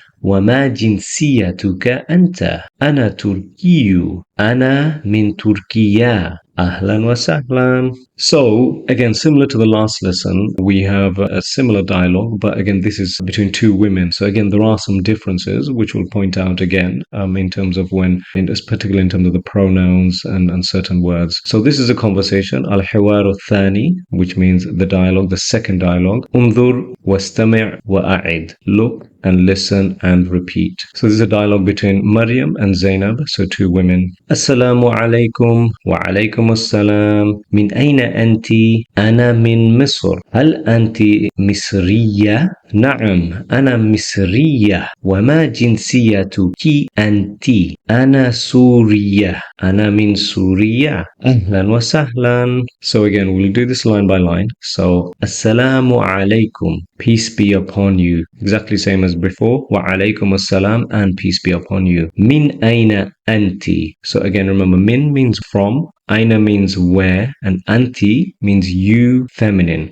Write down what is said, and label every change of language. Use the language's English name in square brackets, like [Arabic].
[Arabic] وما جنسيتك أنت؟ أنا تركي. أنا من تركيا. Ahlan wa sahlan. [English] So, again, similar to the last lesson, we have a similar dialogue, but again, this is between two women. So, again, there are some differences which we'll point out again in terms of particularly in terms of the pronouns and certain words. So, this is a conversation, [Arabic] al-hiwar al-thani, [English] which means the dialogue, the second dialogue. [Arabic] Undur wastami' wa'a'id. [English] Look and listen and repeat. So this is a dialogue between Maryam and Zainab, so two women. [Arabic] Assalamu alaikum wa alaikum assalam. Min ayna anti? Ana min Misr. Hal anti Misriya? نعم أنا مصرية وما جنسيتك أنت أنا سورية أنا من سوريا أهلا وسهلا. [English] So again we'll do this line by line. So [Arabic] Assalamu alaikum, [English] peace be upon you, exactly same as before. [Arabic] Wa alaikum assalam, [English] and peace be upon you. [Arabic] Min aina anti. [English] So again remember, min means from, aina means where, and anti means you, feminine.